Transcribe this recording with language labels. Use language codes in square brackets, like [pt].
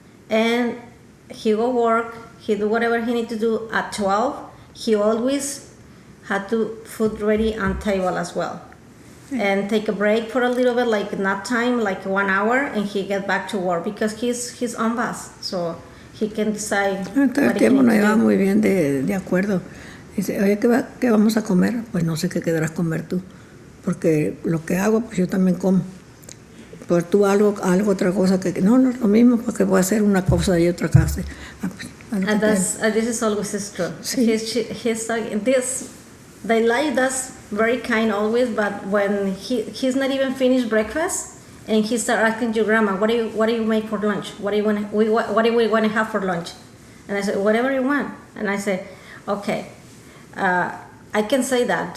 [en] And he go work. He do whatever he need to do at 12. He always had to food ready on table as well. And take a break for a little bit, like nap time, like 1 hour, and he get back to work because he's on bus. So he can decide. [es] Todo el tiempo nos llevamos muy bien de acuerdo. Dice, oye, ¿qué vamos a comer? Pues no sé qué querrás comer tú, porque lo que hago, pues yo también como. Pero tú algo otra cosa que no es lo mismo, porque voy a hacer una cosa y otra cosa. [en] And this is always true. [es] Sí. [en] He's like this. The life that's very kind always, but when he's not even finished breakfast. And he started asking your grandma, what do you make for lunch? What do we want to have for lunch? And I said, whatever you want. And I said, okay, I can say that.